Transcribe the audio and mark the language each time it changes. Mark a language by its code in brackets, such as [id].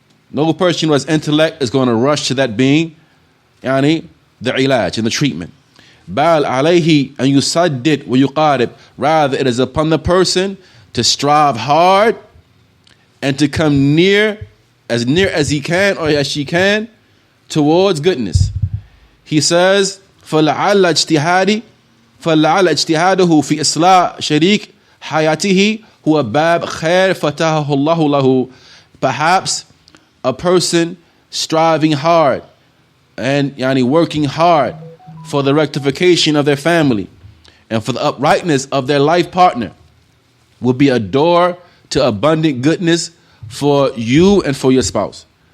[en] No person who has intellect is going to rush to that being, the ilaj and the treatment. [ar] Bal alayhi an yusaddid wa yuqarib. [en] Rather, it is upon the person to strive hard and to come near as he can or as she can towards goodness. He says, [ar] فَلَعَلَّ اجْتِهَادُهُ فِي إِصْلَاحِ شَرِيكِ حَيَاتِهِ هُوَ بَابْ خَيْرٍ فَتَحَهُ اللَّهُ لَهُ. [en] Perhaps a person striving hard and working hard for the rectification of their family and for the uprightness of their life partner will be a door to abundant goodness for you and for your spouse.